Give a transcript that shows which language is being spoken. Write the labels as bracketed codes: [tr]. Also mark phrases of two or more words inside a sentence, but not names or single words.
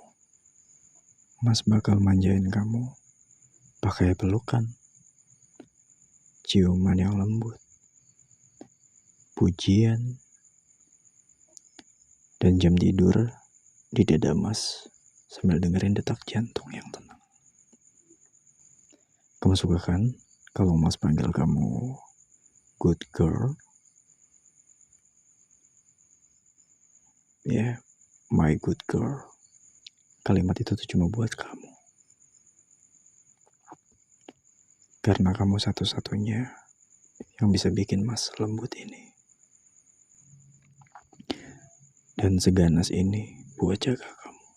[id] Mas bakal manjain kamu pakai pelukan, ciuman yang lembut, pujian, dan jam tidur di dada Mas sambil dengerin detak jantung yang tenang. Kamu suka kan kalau Mas panggil kamu [en] good girl? Yeah, my good girl. [id] Kalimat itu tuh cuma buat kamu. Karena kamu satu-satunya yang bisa bikin Mas lembut ini. Dan seganas ini buat jaga kamu.